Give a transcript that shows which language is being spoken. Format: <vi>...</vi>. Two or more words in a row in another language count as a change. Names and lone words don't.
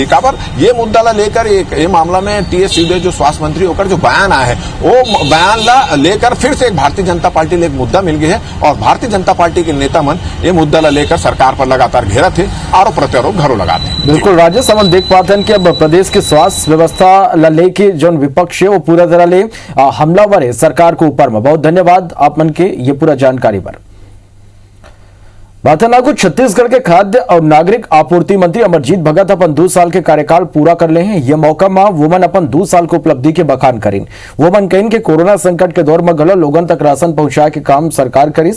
<hne>काबर ये मुद्दा ला लेकर ये मामला में टीएस सिंहदेव जो स्वास्थ्य मंत्री होकर जो बयान आया है, वो बयान ला लेकर फिर से एक भारतीय जनता पार्टी ले एक मुद्दा मिल गया है, और भारतीय जनता पार्टी के नेता मन ये मुद्दा ला लेकर सरकार पर लगातार घेरा थे, आरोप प्रत्यारोप घरों लगाते। बिल्कुल राजेश, हम देख पाते हैं कि अब प्रदेश की स्वास्थ्य व्यवस्था ला लेके जो विपक्ष है वो पूरा तरह ले हमलावर है सरकार के ऊपर में। बहुत धन्यवाद आप मन के ये पूरा जानकारी पर। बातनागु छत्तीसगढ़ के खाद्य और नागरिक आपूर्ति मंत्री अमरजीत भगत अपन 2 साल के कार्यकाल पूरा कर ले हैं। ये मौका में वो मन अपन 2 साल को उपलब्धि के बखान करीन। वो मन कहीं के कोरोना संकट के दौर में घलो लोगन तक राशन पहुंचाए के काम सरकार करीस।</hne>